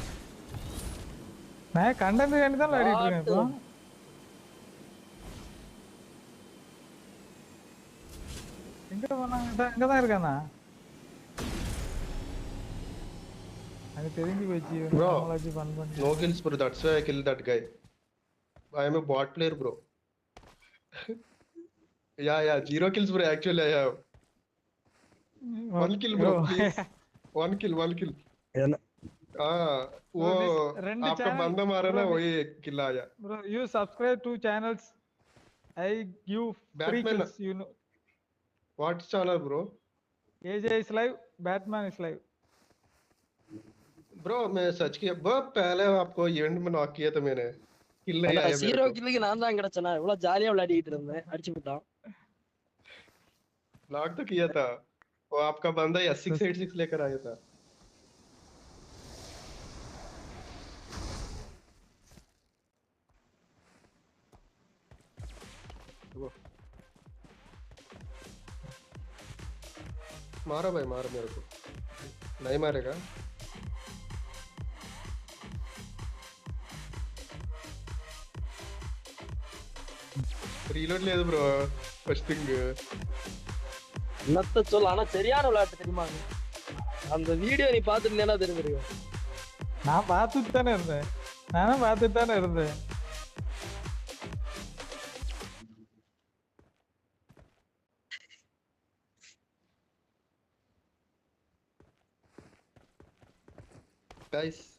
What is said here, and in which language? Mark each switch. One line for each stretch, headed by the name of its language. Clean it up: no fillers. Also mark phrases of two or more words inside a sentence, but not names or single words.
Tamil: நான் கண்டென்ட் வேண்டி தான் விளையாடிட்டு இருக்கேன் இப்போ. எங்க போனாங்க? இங்கதான் இருக்கானா? அது தெரிஞ்சு போச்சு. நாமளாச்சு ஃபன் பண்ணி.
English: No kills bro, that's why I killed that guy. I am a bot player bro. Yeah, 0 kills bro actually I have. 1 kill bro please. 1 kill.
Hindi: वो आपका बंदा मारा ना वही किल आया.
English: Bro, you subscribe to channels. I give free Batman. kills, you know. What channel bro? AJ is live, Batman is live.
Hindi: Bro मैं सर्च किया बहुत पहले आपको इवेंट में नॉक किया था मैंने. किल नहीं आया मेरे को. 0
Tamil: கில்லுக்கு நான் தான் கிடைச்சனா இவ்வளவு ஜாலியா விளையாடிட்டு இருந்தேன் அடிச்சுட்டான்.
Hindi: लॉक तो किया था. वो आपका बंदा S686 लेकर आया था. मारा भाई मारा मेरे को. नहीं मारेगा. रीलोड ले दो ब्रो.
English: first thing
Tamil: என்னத்த சொல்ல ஆனா சரியான விளையாட்டு தெரியுமா அந்த வீடியோ நீ பாத்துட்டேன்னா தெரிஞ்சிருக்கும். நான் பார்த்துட்டு தானே இருந்தேன். நானும் பார்த்துட்டு தானே இருந்தேன்.
English: guys